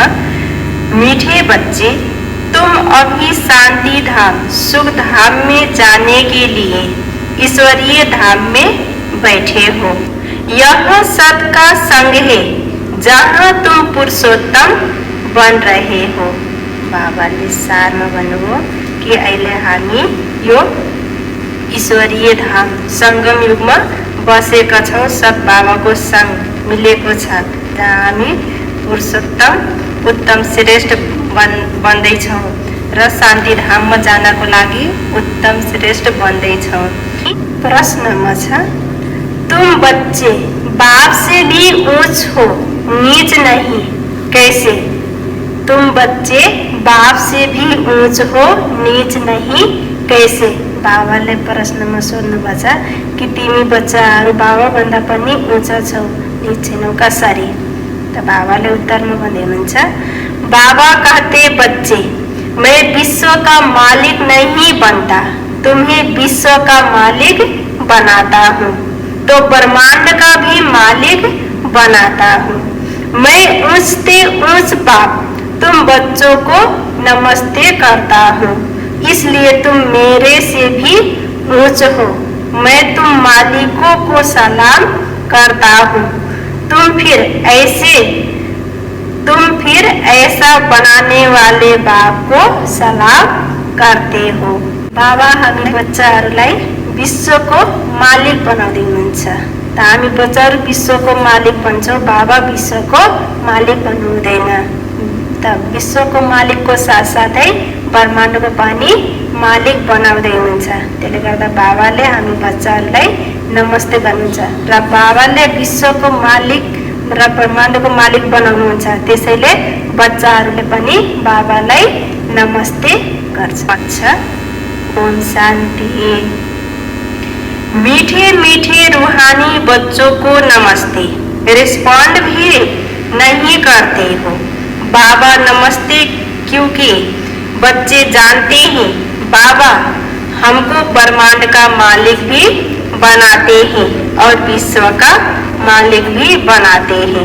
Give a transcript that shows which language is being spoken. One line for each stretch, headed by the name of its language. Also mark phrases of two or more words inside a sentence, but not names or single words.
Hindi: मीठे बच्चे, तुम अभी शांति धाम सुख धाम में जाने के लिए ईश्वरीय धाम में बैठे हो। यह सबका संग है जहाँ तुम पुरुषोत्तम बन रहे हो।
Nepali: बाबाले सारमा भन्नुभयो कि अहिले हामी यो ईश्वरीय धाम संगम युगमा बसेका छौँ। सब बाबाको संग मिलेको छ। त्यहाँ हामी पुरुषोत्तम उत्तम श्रेष्ठ बन्दैछौँ र शान्ति धाममा जानको लागि उत्तम श्रेष्ठ बन्दैछौँ। प्रश्नमा छ,
Hindi: तुम बच्चे बाप से भी ऊंच हो, नीच नहीं, कैसे? तुम बच्चे बाप से भी ऊंच हो, नीच नहीं, कैसे?
Nepali: बाबाले प्रश्नमा सोध्नुभएको छ कि तिमी बच्चाहरू बाबा भन्दा पनि ऊँचा छौ, नीच छैनौ, कसरी? त बाबाले उत्तरमा भन्दै हुनुहुन्छ,
Hindi: बाबा कहते बच्चे, मैं विश्व का मालिक नहीं बनता, तुम्हें विश्व का मालिक बनाता हूँ, तो ब्रह्मांड का भी मालिक बनाता हूँ। मैं ऊंच से ऊंच बाप तुम बच्चों को नमस्ते करता हूँ, इसलिए तुम मेरे से भी ऊंच हो। मैं तुम मालिकों को सलाम करता हूँ। तुम फिर ऐसा बनाने वाले बाप को सलाम करते हो।
Nepali: बाबा हामी बच्चाहरूलाई विश्वको मालिक बनाउँदै हुनुहुन्छ। त हामी बच्चाहरू विश्वको मालिक भन्छौँ, बाबा विश्वको मालिक भन्नु हुँदैन। त विश्वको मालिकको साथसाथै ब्रह्माण्डको पनि मालिक बनाउँदै हुनुहुन्छ। त्यसले गर्दा बाबाले हामी बच्चाहरूलाई नमस्ते भन्नुहुन्छ र बाबाले विश्वको मालिक र ब्रह्माण्डको मालिक बनाउनुहुन्छ। त्यसैले बच्चाहरूले पनि बाबालाई नमस्ते गर्छ।
Hindi: ओम शांति। मीठे मीठे रूहानी बच्चों को नमस्ते। रिस्पॉन्ड भी नहीं करते हो। बाबा नमस्ते, क्योंकि बच्चे जानते हैं बाबा हमको ब्रह्मांड का मालिक भी बनाते हैं और विश्व का मालिक भी बनाते हैं।